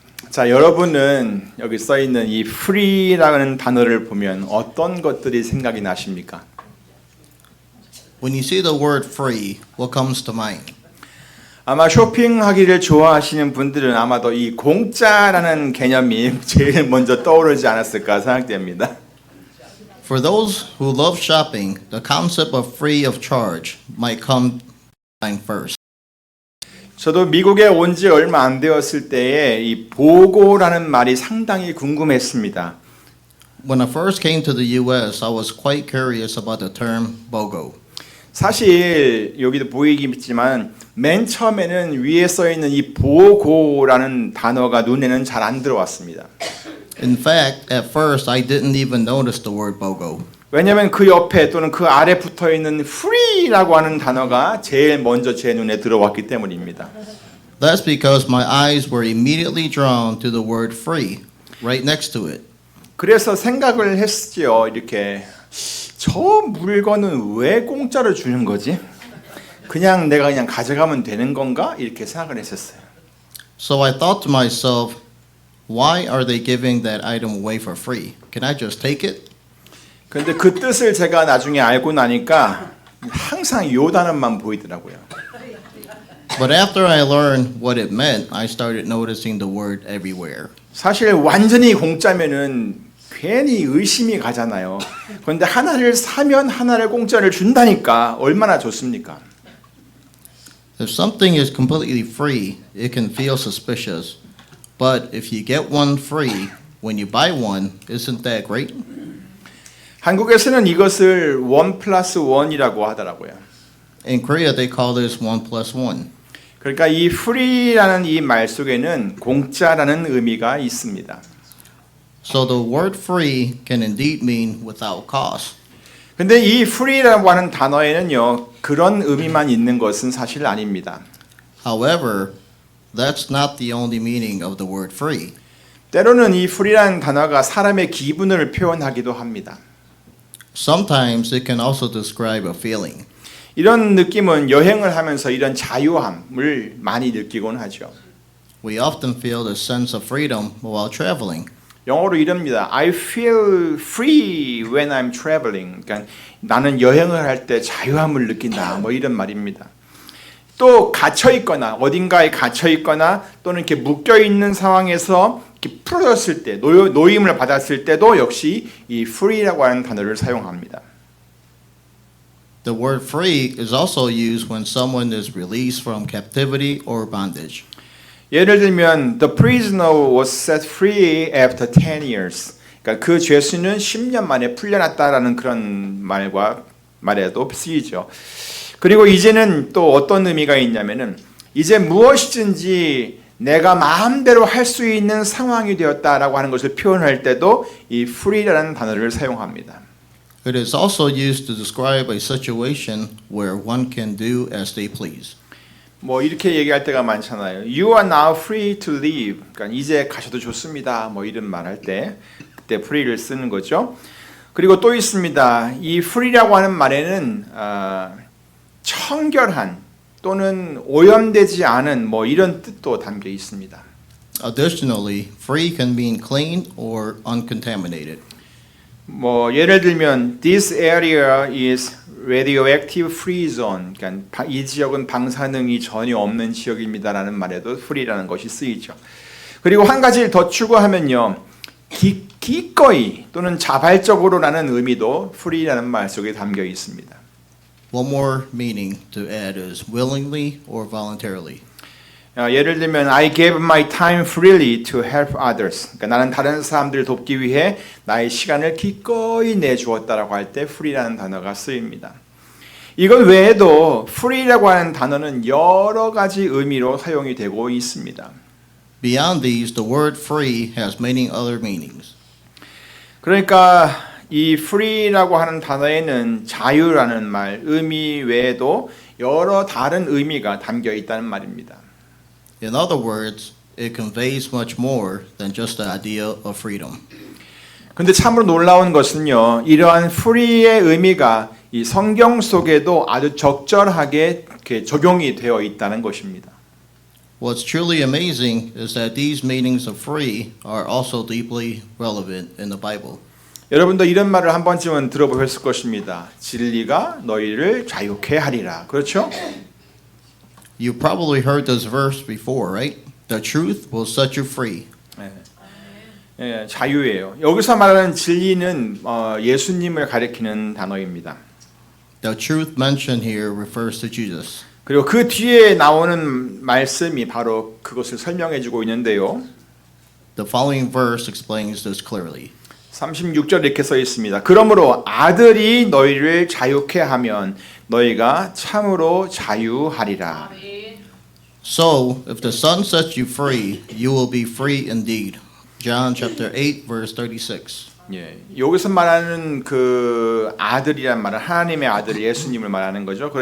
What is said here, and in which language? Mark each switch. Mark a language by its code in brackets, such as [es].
[ko] 자, 여러분은 여기 써 있는 이 free라는 단어를 보면 어떤 것들이 생각이 나십니까? [en] When you see the word free, what comes to mind? [ko] 아마 쇼핑하기를 좋아하시는 분들은 아마도 이 공짜라는 개념이 제일 먼저 떠오르지 않았을까 생각됩니다. [en] For those who love shopping, the concept of free of charge might come to mind first. [ko] 저도 미국에 온 지 얼마 안 되었을 때에 이 보고라는 말이 상당히 궁금했습니다. [en] When I first came to the US, I was quite curious about the term BOGO. [ko] 사실 여기도 보이겠지만 맨 처음에는 위에 써 있는 이 보고라는 단어가 눈에는 잘 안 들어왔습니다. [en] In fact, at first I didn't even notice the word BOGO. [ko] 왜냐하면 그 옆에 또는 그 아래 붙어 있는 free라고 하는 단어가 제일 먼저 제 눈에 들어왔기 때문입니다. [en] That's because my eyes were immediately drawn to the word free, right next to it. [ko] 그래서 생각을 했지요. 이렇게 저 물건은 왜 공짜로 주는 거지? 내가 그냥 가져가면 되는 건가? 이렇게 생각을 했었어요. [en] So I thought to myself, why are they giving that item away for free? Can I just take it? [ko] 근데 그 뜻을 제가 나중에 알고 나니까 항상 요 단어만 보이더라고요. [en] But after I learned what it meant, I started noticing the word everywhere. [ko] 사실 완전히 공짜면은 괜히 의심이 가잖아요. 그런데 하나를 사면 하나를 공짜를 준다니까 얼마나 좋습니까? [en] If something is completely free, it can feel suspicious. But if you get one free when you buy one, isn't that great? [ko] 한국에서는 이것을 1+1이라고 하더라고요. [en] In Korea, they call this 1+1. [ko] 그러니까 이 free라는 이 말 속에는 공짜라는 의미가 있습니다. [en] So the word free can indeed mean without cost. [ko] 근데 이 free라고 하는 단어에는요, 그런 의미만 있는 것은 사실 아닙니다. [en] However, that's not the only meaning of the word free. [ko] 때로는 이 free라는 단어가 사람의 기분을 표현하기도 합니다. [en] Sometimes it can also describe a feeling. [ko] 이런 느낌은 여행을 하면서 이런 자유함을 많이 느끼곤 하죠. [en] We often feel the sense of freedom while traveling. [ko] 영어로 이럽니다. [en] I feel free when I'm traveling. [ko] 그러니까 나는 여행을 할 때 자유함을 느낀다. 뭐 이런 말입니다. 또 갇혀 있거나 어딘가에 갇혀 있거나 또는 이렇게 묶여 있는 상황에서 이렇게 풀어졌을 때 노임을 받았을 때도 역시 이 free라고 하는 단어를 사용합니다. [en] The word free is also used when someone is released from captivity or bondage. [ko] 예를 들면 [en] the prisoner was set free after 10 years. [ko] 그러니까 그 죄수는 10년 만에 풀려났다라는 그런 말에도 쓰이죠. 그리고 이제는 또 어떤 의미가 있냐면은 이제 무엇이든지 내가 마음대로 할 수 있는 상황이 되었다라고 하는 것을 표현할 때도 이 free라는 단어를 사용합니다. [en] It is also used to describe a situation where one can do as they please. [ko] 뭐 이렇게 얘기할 때가 많잖아요. [en] You are now free to leave. [ko] 그러니까 이제 가셔도 좋습니다. 뭐 이런 말할 때 그때 free를 쓰는 거죠. 그리고 또 있습니다. 이 free라고 하는 말에는 청결한 또는 오염되지 않은 뭐 이런 뜻도 담겨 있습니다. [en] Additionally, free can mean clean or uncontaminated. [ko] 뭐 예를 들면 [en] this area is radioactive free zone. [ko] 그러니까 이 지역은 방사능이 전혀 없는 지역입니다라는 말에도 free라는 것이 쓰이죠. 그리고 한 가지를 더 추가하면요. 기꺼이 또는 자발적으로라는 의미도 free라는 말 속에 담겨 있습니다. [en] One more meaning to add is willingly or voluntarily. [ko] 예를 들면 [en] I gave my time freely to help others. [ko] 그러니까 나는 다른 사람들을 돕기 위해 나의 시간을 기꺼이 내주었다라고 할 때 free라는 단어가 쓰입니다. 이것 외에도 free라고 하는 단어는 여러 가지 의미로 사용이 되고 있습니다. [en] Beyond these, the word free has many other meanings. [ko] 그러니까 이 free라고 하는 단어에는 자유라는 말, 의미 외에도 여러 다른 의미가 담겨 있다는 말입니다. [en] In other words, it conveys much more than just the idea of freedom. [ko] 근데 참으로 놀라운 것은요. 이러한 free의 의미가 이 성경 속에도 아주 적절하게 적용이 되어 있다는 것입니다. [en] What's truly amazing is that these meanings of free are also deeply relevant in the Bible. [ko] 여러분도 이런 말을 한 번쯤은 들어보셨을 것입니다. 진리가 너희를 자유케 하리라. 그렇죠? [en] You probably heard this verse before, right? The truth will set you free. [ko] 예, 자유예요. 여기서 말하는 진리는 예수님을 가리키는 단어입니다. [en] The truth mentioned here refers to Jesus. [ko] 그리고 그 뒤에 나오는 말씀이 바로 그것을 설명해주고 있는데요. [en] The following verse explains this clearly. [ko] 36절 이렇게 써 있습니다. 그러므로 아들이 너희를 자유케 하면 너희가 참으로 자유하리라. [en] So, if the Son sets you free, you will be free indeed. John chapter 8 verse 36. [ko] 예, 여기서 말하는 그 아들이란 말은 하나님의 아들 예수님을 말하는 거죠.